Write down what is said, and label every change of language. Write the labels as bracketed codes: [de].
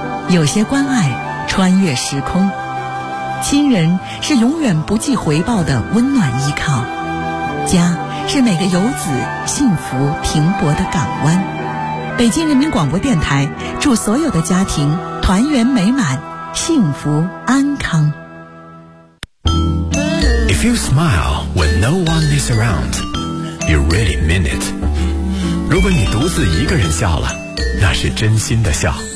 [zh] 有些关爱穿越时空，亲人是永远不计回报的温暖依靠，家是每个游子幸福停泊的港湾。北京人民广播电台祝所有的家庭团圆美满，幸福安康。 [en] If you smile when no one is around, you really mean it. [zh] 如果你独自一个人笑了，那是真心的笑。